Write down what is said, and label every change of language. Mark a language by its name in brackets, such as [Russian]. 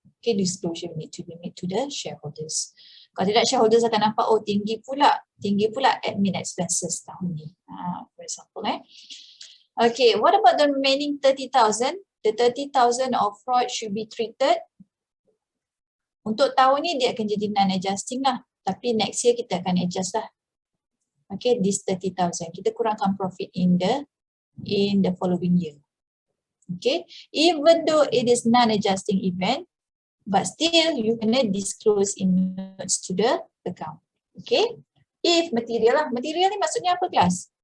[English] Okay, disclosure need to be made to the shareholders. [Malay] Kalau tidak, shareholders akan nampak, oh tinggi pula admin expenses tahun ni, [English] for example. Okay, what about the remaining 30,000? The 30,000 of fraud should be treated. [Malay] Untuk tahun ni dia akan jadi non-adjusting lah. Tapi next year kita akan adjust lah. [English] Okay, this 30,000. [Malay] Kita kurangkan profit [English] in the following year. Okay, even though it is non-adjusting event, but still you kena disclose in notes to the account. Okay, if material [Malay] lah. Material ni maksudnya apa kelas?